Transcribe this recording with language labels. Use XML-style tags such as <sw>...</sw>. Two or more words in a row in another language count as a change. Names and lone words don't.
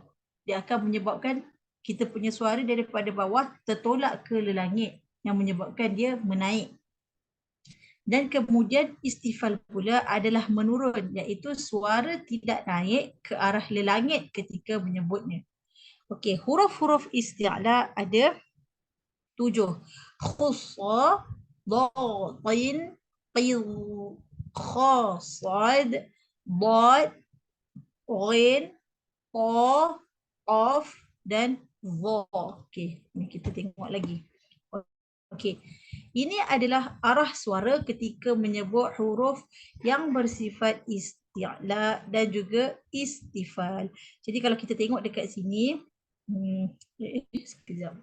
<ms>Dia akan menyebabkan kita punya suara daripada bawah tertolak ke lelangit yang menyebabkan dia menaik. Dan kemudian istifal pula adalah menurun, iaitu suara tidak naik ke arah lelangit ketika menyebutnya. Okey, huruf-huruf isti'la ada 7.</ms> <ar>خص ضغط قظ خاء صاد ضاد غين طاء,</ar> <ms>qaf dan dha. Okey, ni kita tengok lagi. Okey. Ini adalah arah suara ketika menyebut huruf yang bersifat isti'la dan juga istifal. Jadi kalau kita tengok dekat sini, sekejap.</ms>